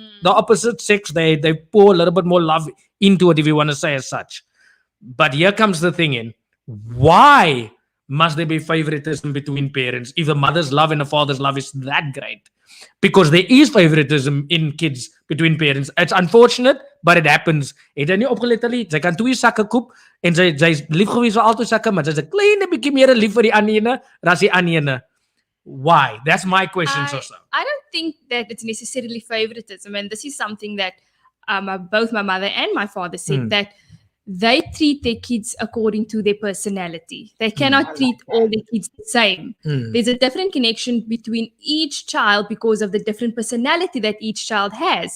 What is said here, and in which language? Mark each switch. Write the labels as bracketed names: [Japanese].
[English] The opposite sex, they pour a little bit more love into it, if you want to say as such. But here comes the thing in. Why must there be favoritism between parents if the mother's love and the father's love is that great? Because there is favoritism in kids between parents. It's unfortunate, but it happens. [Afrikaans] Het jy nie opgelet hulle? Sy kan twee sakke koop en sy's lief gewees vir altyd sakke, maar sy's 'n klein bietjie meer lief vir die ander ene as die ander ene. [English] Why? That's my question, also. I don't think that it's necessarily favoritism, and this is something that both my mother and my father said, that they treat their kids according to their personality. They cannot treat all their kids the same. There's a different connection between each child because of the different personality that each child has.